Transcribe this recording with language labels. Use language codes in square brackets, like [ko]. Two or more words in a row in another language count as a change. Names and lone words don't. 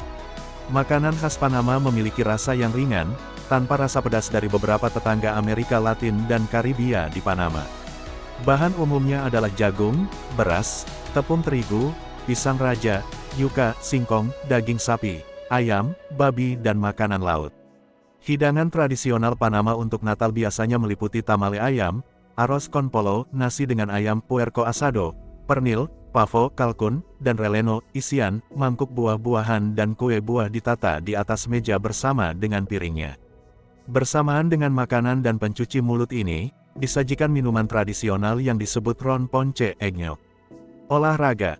[id] Makanan khas Panama memiliki rasa yang ringan, tanpa rasa pedas dari beberapa tetangga Amerika Latin dan Karibia di Panama. Bahan umumnya adalah jagung, beras, tepung terigu, pisang raja, yuca, singkong, daging sapi, ayam, babi dan makanan laut. Hidangan tradisional Panama untuk Natal biasanya meliputi tamale ayam, [es] arroz con polo, [id] nasi dengan ayam [es] puerco asado, [id] pernil, pavo, kalkun, dan releno, isian, mangkuk buah-buahan dan kue buah ditata di atas meja bersama dengan piringnya. Bersamaan dengan makanan dan pencuci mulut ini, disajikan minuman tradisional yang disebut [es] ron ponche [id] eggnog. Olahraga.